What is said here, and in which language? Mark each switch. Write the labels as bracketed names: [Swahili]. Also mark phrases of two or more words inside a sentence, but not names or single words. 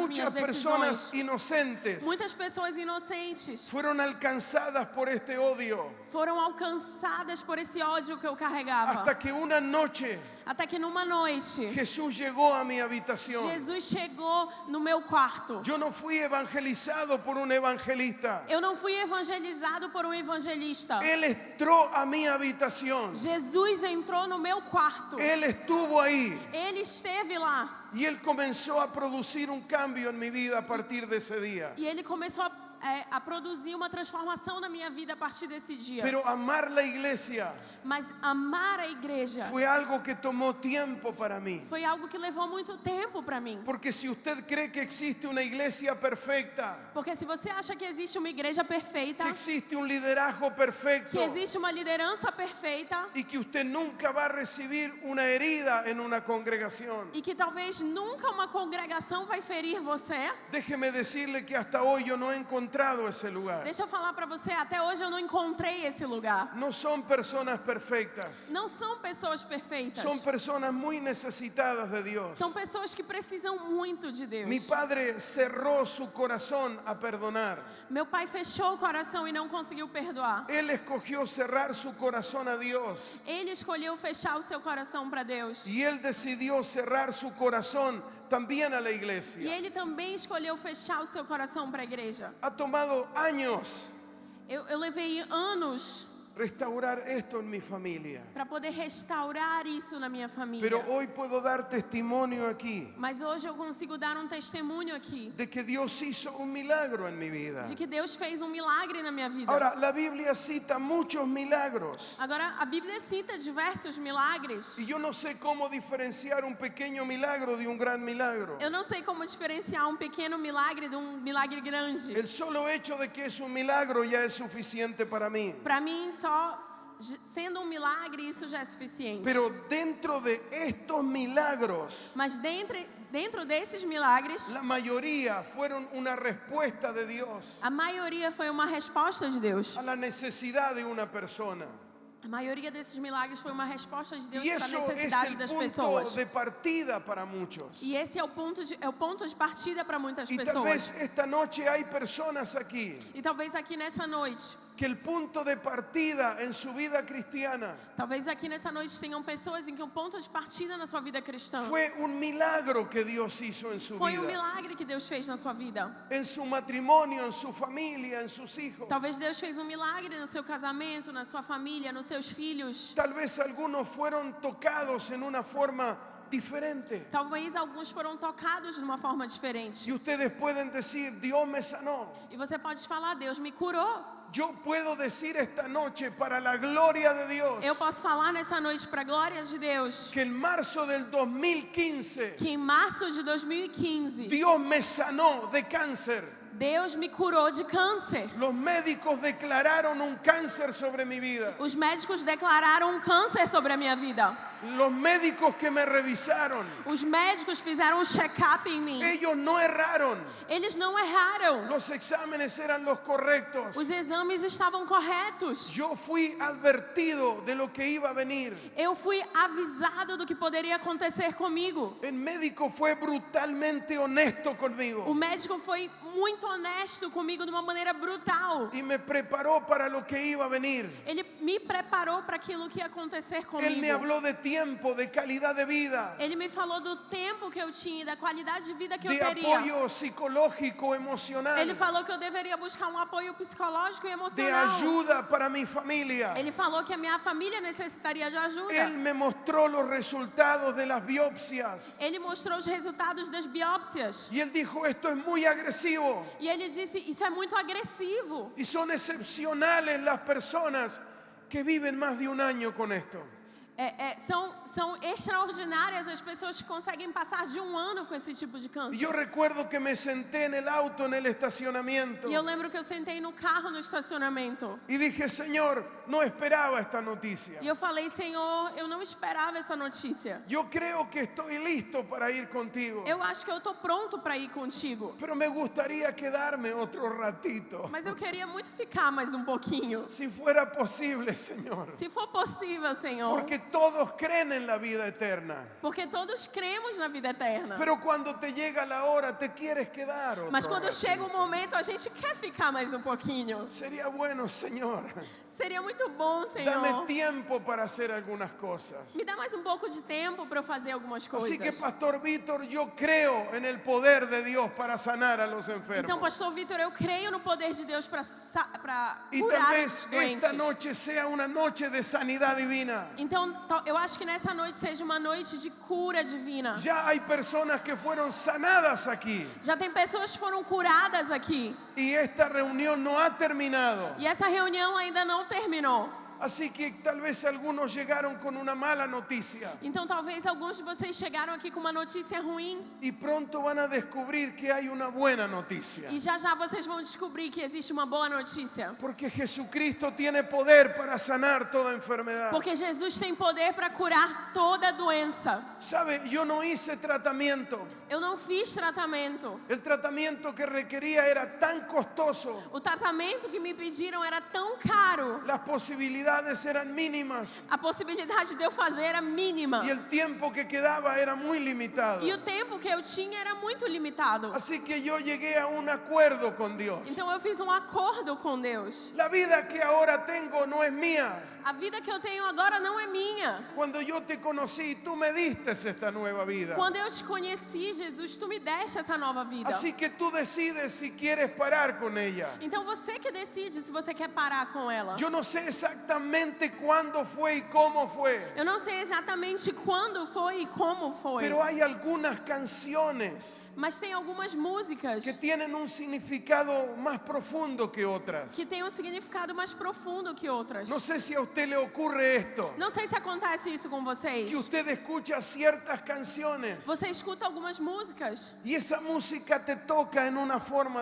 [Spanish] Muchas [Portuguese] minhas [Spanish] personas [Portuguese] decisões. [Spanish] inocentes [Portuguese] Muitas pessoas inocentes [Spanish] fueron alcanzadas por este odio [Portuguese] foram alcançadas por esse ódio que eu carregava. [Spanish] hasta que una noche [Portuguese] Até que numa noite, [Spanish] Jesús llegó a mi habitación. [Portuguese] Jesus chegou no meu quarto. [Spanish] Yo no fui evangelizado por un evangelista. [Portuguese] Eu não fui evangelizado por um evangelista. [Spanish] Él entró a mi habitación. [Portuguese] Jesus entrou no meu quarto. [Spanish] Él estuvo ahí [Portuguese] Ele esteve lá. [Spanish] y Él comenzó a producir un cambio en mi vida a partir de ese día. [Portuguese] E ele começou a produzir uma transformação na minha vida a partir desse dia. [Spanish] Pero amar la iglesia [Portuguese] Mas amar a igreja [Spanish] fue algo que tomó tiempo para mí. [Portuguese] foi algo que levou muito tempo para mim. [Spanish] Porque si usted cree que existe una iglesia perfecta, [Portuguese] Porque se você acha que existe uma igreja perfeita, [Spanish] que existe un liderazgo perfecto [Portuguese] que existe uma liderança perfeita [Spanish] y que usted nunca va a recibir una herida en una congregación, [Portuguese] e que talvez nunca uma congregação vai ferir você, [Spanish] déjeme decirle que hasta hoy yo no he encontrado esse lugar. [Portuguese] deixa eu falar para você, até hoje eu não encontrei esse lugar. [Spanish] No son personas perfectas, [Portuguese] Não são pessoas perfeitas. [Spanish] son personas muy necesitadas de Dios. [Portuguese] São pessoas que precisam muito de Deus. [Spanish] Mi padre cerró su corazón a perdonar. [Portuguese] Meu pai fechou o coração e não conseguiu perdoar. [Spanish] Él escogió cerrar su corazón a Dios [Portuguese] Ele escolheu fechar o seu coração para Deus. [Spanish] y él decidió cerrar su corazón también a la [Portuguese] E [Spanish] iglesia. [Portuguese] ele também escolheu fechar o seu coração para a igreja. [Spanish] Ha tomado años [Portuguese] Eu levei anos [Spanish] restaurar esto en mi familia, [Portuguese] para poder restaurar isso na minha família. [Spanish] pero hoy puedo dar testimonio aquí [Portuguese] Mas hoje eu consigo dar um testemunho aqui [Spanish] de que Dios hizo un milagro en mi vida. [Portuguese] de que Deus fez um milagre na minha vida. [Spanish] Ahora, la Biblia cita muchos milagros [Portuguese] Agora, a Bíblia cita diversos milagres. [Spanish] y yo no sé cómo diferenciar un pequeño milagro de un gran milagro. [Portuguese] Eu não sei como diferenciar um pequeno milagre de um milagre grande. [Spanish] El solo hecho de que es un milagro ya es suficiente para mí. [Portuguese] Para mim, só sendo um milagre, isso já é suficiente. [Spanish] Pero dentro de estos milagros, [Portuguese] Mas dentro desses milagres, [Spanish] la mayoría fueron una respuesta de Dios [Portuguese] a maioria foi uma resposta de Deus. [Spanish] a la necesidad de una persona. [Portuguese] A maioria desses milagres foi uma resposta de Deus [Spanish] Y [Portuguese] para a [Spanish] eso es [Portuguese] necessidade [Spanish] el [Portuguese] das [Spanish] punto [Portuguese] pessoas. [Spanish] de partida para muchos. [Portuguese] E esse é o ponto de partida para muitas [Spanish] Y tal [Portuguese] pessoas. [Spanish] vez esta noche hay personas aquí [Portuguese] E talvez aqui nessa noite [Spanish] que el punto de partida en su vida cristiana [Portuguese] Talvez aqui nessa noite tenham pessoas em que o ponto de partida na sua vida cristã [Spanish] fue un milagro que Dios hizo en su [Portuguese] foi um [Spanish] vida, [Portuguese] milagre que Deus fez na sua vida. [Spanish] en su matrimonio, en su familia, en sus hijos. [Portuguese] Talvez Deus fez um milagre no seu casamento, na sua família, nos seus filhos. [Spanish] Tal vez algunos fueron tocados en una forma diferente. [Portuguese] Talvez alguns foram tocados de uma forma diferente. [Spanish] Y ustedes pueden decir, Dios me sanó. [Portuguese] E você pode falar, Deus me curou. [Spanish] Yo puedo decir esta noche, para la gloria de Dios, [Portuguese] Eu posso falar nessa noite para a glória de Deus [Spanish] que en marzo del 2015 [Portuguese] que em março de 2015 [Spanish] Dios me sanó de cáncer. [Portuguese] Deus me curou de câncer. [Spanish] Los médicos declararon un cáncer sobre mi vida. [Portuguese] Os médicos declararam um câncer sobre a minha vida. [Spanish] Los médicos que me revisaron, [Portuguese] Os médicos fizeram um check-up em mim. [Spanish] ellos no erraron. [Portuguese] Eles não erraram. [Spanish] Los exámenes eran los correctos. [Portuguese] Os exames estavam corretos. [Spanish] Yo fui advertido de lo que iba a venir. [Portuguese] Eu fui avisado do que poderia acontecer comigo. [Spanish] El médico fue brutalmente honesto [Portuguese] O [Spanish] conmigo [Portuguese] médico foi muito honesto comigo de uma maneira brutal. [Spanish] y me preparó para lo que iba a venir. [Portuguese] Ele me preparou para aquilo que ia acontecer [Spanish] Él me [Portuguese] comigo. [Spanish] habló de tiempo, de calidad de vida, [Portuguese] Ele me falou do tempo que eu tinha, da qualidade de vida que eu [Spanish] de [Portuguese] teria. [Spanish] apoyo psicológico, emocional, [Portuguese] Ele falou que eu deveria buscar um apoio psicológico e [Spanish] de [Portuguese] emocional. [Spanish] ayuda para mi familia. [Portuguese] Ele falou que a minha família necessitaria de ajuda. [Spanish] Él me mostró los resultados de las biopsias [Portuguese] Ele mostrou os resultados das biópsias. [Spanish] y él dijo, esto es muy agresivo [Portuguese] E ele disse, isso é muito agressivo. [Spanish] y son excepcionales las personas que viven más de un año con esto. [Portuguese] São extraordinárias as pessoas que conseguem passar de um ano com esse tipo de [Spanish] Y [Portuguese] câncer. [Spanish] yo recuerdo que me senté en el auto en el estacionamiento [Portuguese] E eu lembro que eu sentei no carro no estacionamento. [Spanish] y dije, Señor, no esperaba esta noticia. [Portuguese] E eu falei, Senhor, eu não esperava essa notícia. [Spanish] Yo creo que estoy listo para ir contigo, [Portuguese] Eu acho que eu tô pronto para ir contigo. [Spanish] pero me gustaría quedarme otro ratito. [Portuguese] Mas eu queria muito ficar mais um pouquinho. [Spanish] Si fuera posible, Señor. [Portuguese] Se for possível, Senhor. [Spanish] Porque todos creen en la vida eterna. [Portuguese] Porque todos cremos na vida eterna. [Spanish] Pero cuando te llega la hora, te quieres quedar otro [Portuguese] Mas quando [Spanish] ratito. [Portuguese] chega o momento, a gente quer ficar mais um pouquinho. [Spanish] Sería bueno, Señor. [Portuguese] Seria muito bom, [Spanish] Dame [Portuguese] Senhor. [Spanish] tiempo para hacer algunas cosas. [Portuguese] Me dá mais um pouco de tempo para eu fazer algumas coisas. [Spanish] Así que, Pastor Víctor, yo creo en el poder de Dios para sanar a los enfermos. [Portuguese] Então, Pastor Vitor, eu creio no poder de Deus para [Spanish] Y [Portuguese] curar [Spanish] tal [Portuguese] os [Spanish] vez [Portuguese] doentes. [Spanish] esta noche sea una noche de sanidad divina. [Portuguese] Então, eu acho que nessa noite seja uma noite de cura divina. [Spanish] Ya hay personas que fueron sanadas aquí [Portuguese] Já tem pessoas que foram curadas aqui. [Spanish] y esta reunión no ha terminado. [Portuguese] E essa reunião ainda não terminou. [Spanish] Así que tal vez algunos llegaron con una mala noticia [Portuguese] Então, talvez alguns de vocês chegaram aqui com uma notícia ruim. [Spanish] y pronto van a descubrir que hay una buena noticia. [Portuguese] E já já vocês vão descobrir que existe uma boa notícia. [Spanish] Porque Jesucristo tiene poder para sanar toda enfermedad. [Portuguese] Porque Jesus tem poder para curar toda doença. [Spanish] Sabe, yo no hice tratamiento. [Portuguese] Eu não fiz tratamento. [Spanish] El tratamiento que requería era tan costoso. [Portuguese] O tratamento que me pediram era tão caro. [Spanish] Las posibilidades eran mínimas [Portuguese] A possibilidade de eu fazer era mínima. [Spanish] y el tiempo que quedaba era muy limitado. [Portuguese] E o tempo que eu tinha era muito limitado. [Spanish] Así que yo llegué a un acuerdo con Dios. [Portuguese] Então eu fiz um acordo com Deus. [Spanish] La vida que ahora tengo no es mía. [Portuguese] A vida que eu tenho agora não é minha. [Spanish] Cuando yo te conocí, tú me diste esta nueva vida. [Portuguese] Quando eu te conheci, Jesus, tu me deste essa nova vida. [Spanish] Así que tú decides si quieres parar con ella. [Portuguese] Então você que decide se você quer parar com ela. [Spanish] Yo no sé exactamente cuándo fue y cómo fue, [Portuguese] Eu não sei exatamente quando foi e como foi. [Spanish] pero hay algunas canciones [Portuguese] Mas tem algumas músicas [Spanish] que tienen un significado más profundo que otras. [Portuguese] que têm um significado mais profundo que outras. [Spanish] No sé si a usted le ocurre esto, [Portuguese] Não sei se acontece isso com vocês. [Spanish] que usted escucha ciertas canciones [Portuguese] Você escuta algumas músicas [Spanish] y esa música te toca en una forma